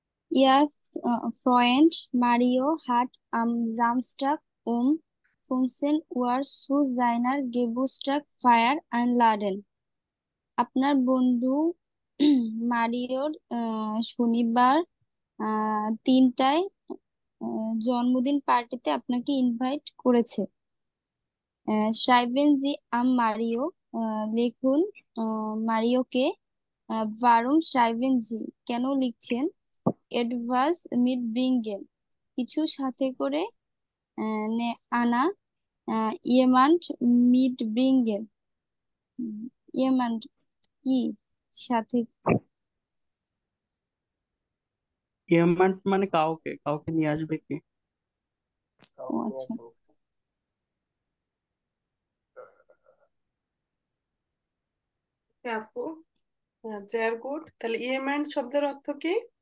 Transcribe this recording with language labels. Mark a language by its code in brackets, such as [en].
[de] Ihr Freund Mario hat am Samstag um 15 Uhr zu seiner Geburtstagsfeier einladen. [bn] আপনার বন্ধু মারিওর শনিবার 3টায় জন্মদিন পার্টিতে আপনাকে ইনভাইট করেছে। [de] schreiben Sie am Mario, [bn] লিখুন মারিওকে। [de] warum schreiben Sie, [bn] কেন লিখছেন? [de] etwas mitbringen, [bn] কিছু সাথে করে আনা। [de] jemand mitbringen, jemand [bn] কি সাথে? [de] jemand [bn] মানে কাউকে কাউকে নিয়ে আসবে কি? ও আচ্ছা, আপু, জের গুড। তাহলে ইয়েমেন শব্দের অর্থ কি?